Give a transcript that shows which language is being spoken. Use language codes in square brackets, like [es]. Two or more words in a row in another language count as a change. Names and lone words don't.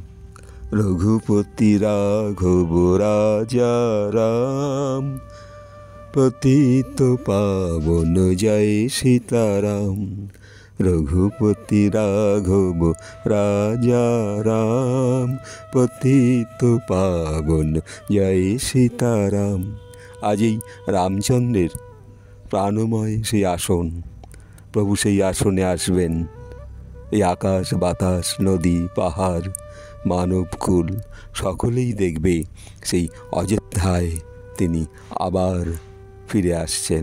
[hi] रघुपति राघव राजा राम, पतित पावन जय सीताराम। रघुपति राघव राजा राम, पतित पावन जय सीताराम। [bn] आज এই রামচন্দ্রের প্রাণময় সেই আসন, প্রভু সেই আসনে আসবেন। এই আকাশ বাতাস নদী পাহাড় মানবকুল সকলেই দেখবে সেই অযোধ্যায় তিনি আবার ফিরে আসছেন।